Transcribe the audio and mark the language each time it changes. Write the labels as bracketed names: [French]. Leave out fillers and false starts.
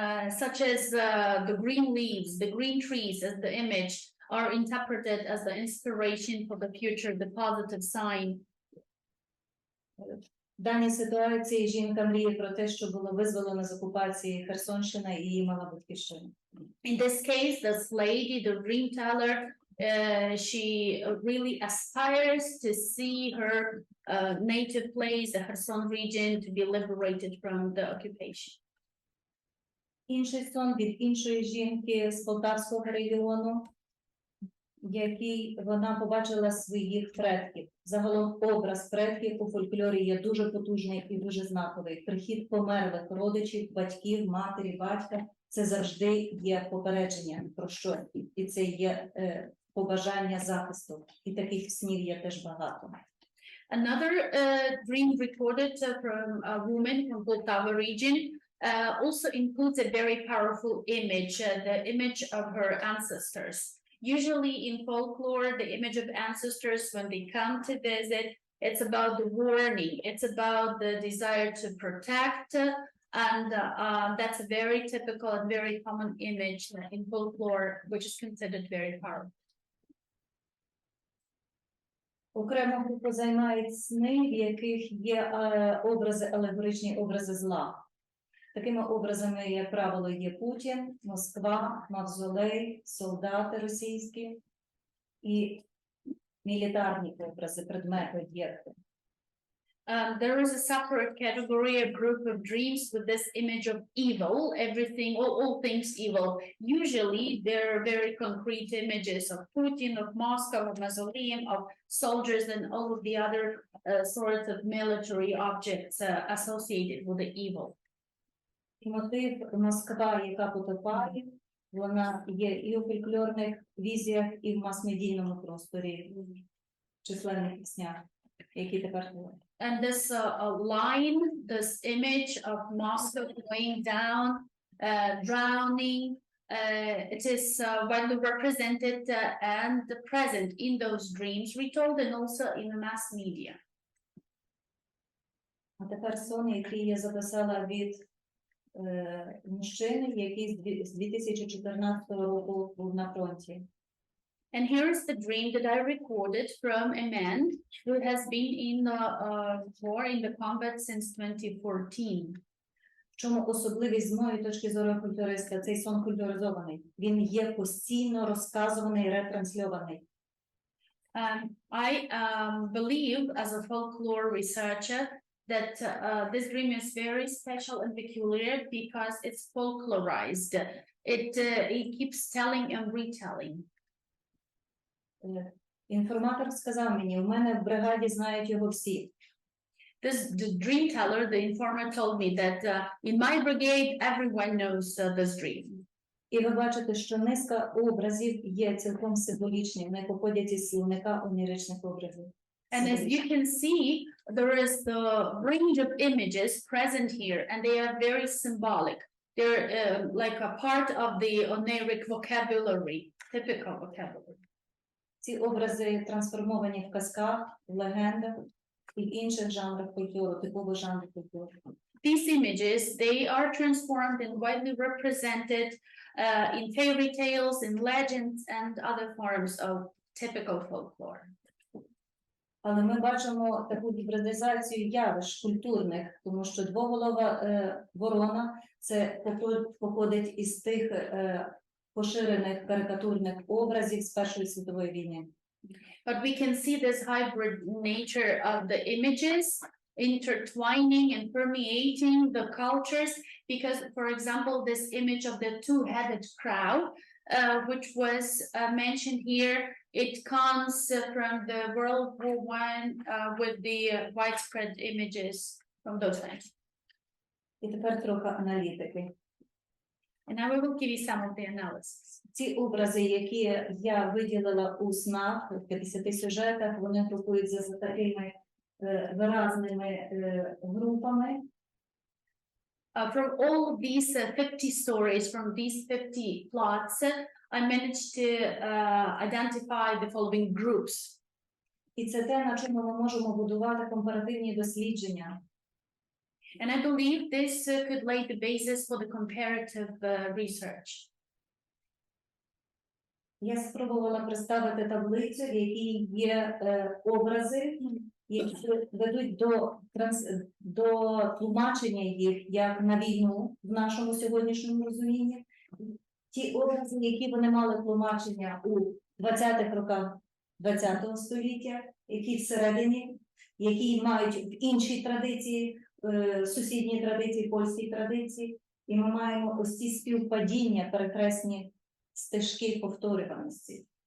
[English] Such as the green leaves, the green trees as the image are interpreted as the inspiration for the future, the positive sign. [Ukrainian] В даній ситуації жінка мріє про те, що було визволено з окупації Херсонщина і її мала батьківщина. [English] In this case, this lady, the dream teller, she really aspires to see her native place, the Kherson region, to be liberated from the occupation. [Ukrainian] Інший сон від іншої жінки з Полтавського регіону, в якій вона побачила своїх предків. Загалом образ предків у фольклорі є дуже потужний і дуже знаковий. Прихід померлих родичів, батьків, матері, батька – це завжди є попередження про що. І це є побажання захисту. І таких снів є теж багато. [English] Another dream recorded from a woman from Poltava region also includes a very powerful image, the image of her ancestors. Usually in folklore, the image of ancestors when they come to visit, it's about the warning, it's about the desire to protect, and that's a very typical and very common image in folklore, which is considered very powerful. [Ukrainian] Окремо групу займають сни, в яких є алегоричні образи зла. Такими образами, як правило, є Путін, Москва, Мавзолей, солдати російські і мілітарні образи, предмети, об'єкти. [English] There is a separate category, a group of dreams with this image of evil, everything, all things evil. Usually, there are very concrete images of Putin, of Moscow, of Mausoleum, of soldiers, and all of the other sorts of military objects associated with the evil. [Ukrainian] І мотив Москва, яка потопає, вона є і у фольклорних візіях, і в мас-медійному просторі, в численних піснях, які тепер були. [English] And this line, this image of Moscow going down, drowning, it is widely represented and present in those dreams, retold and also in the mass media. [Ukrainian] А тепер сон, який я записала від мужчини, який з 2014 року був на фронті. [English] And here's the dream that I recorded from a man who has been in the war, in the combat since 2014. [Ukrainian] В чому особливість з моєї точки зору культуриста? Цей сон культуризований. Він є постійно розказуваний, ретрансльований. [English] I believe, as a folklore researcher, that this dream is very special and peculiar because it's folklorized. It keeps telling and retelling. [Ukrainian] Інформатор сказав мені, у мене в бригаді знають його всі. [English] The dream teller, the informant told me that in my brigade, everyone knows this dream. [Ukrainian] І ви бачите, що низка образів є цілком символічні, вони походять із словника оніричних образів. [English] And as you can see, there is the range of images present here, and they are very symbolic. They're like a part of the oniric vocabulary, typical vocabulary. [Ukrainian] Ці образи трансформовані в казках, в легендах і в інших жанрах культури, типових жанрів культури. [English] These images, they are transformed and widely represented in fairy tales, in legends, and other forms of typical folklore. [Ukrainian] Але ми бачимо таку гібридизацію явищ культурних, тому що двоголова ворона – це походить із тих поширених карикатурних образів з Першої світової війни. [English] But we can see this hybrid nature of the images intertwining and permeating the cultures, because, for example, this image of the two-headed crow, which was mentioned here, it comes from the World War I with the widespread images from those times. [Ukrainian] І тепер трохи аналітики. [English] And now we will give you some of the analysis. [Ukrainian] Ці образи, які я виділила у снах, в 50 сюжетах, вони групуються за такими виразними групами. [English] From all these 50 stories, from these 50 plots, I managed to identify the following groups. [Ukrainian] І це те, на чому ми можемо будувати компаративні дослідження. [English] And I believe this could lay the basis for the comparative research. [Ukrainian] Я спробувала представити таблицю, в якій є образи, які ведуть до тлумачення їх як на війну в нашому сьогоднішньому розумінні. Ті образи, які вони мали тлумачення у 20-х роках ХХ століття, які всередині, які мають в іншій традиції, сусідній традиції, польській традиції, і ми маємо ось ці співпадіння, перекресні стежки повторюваності.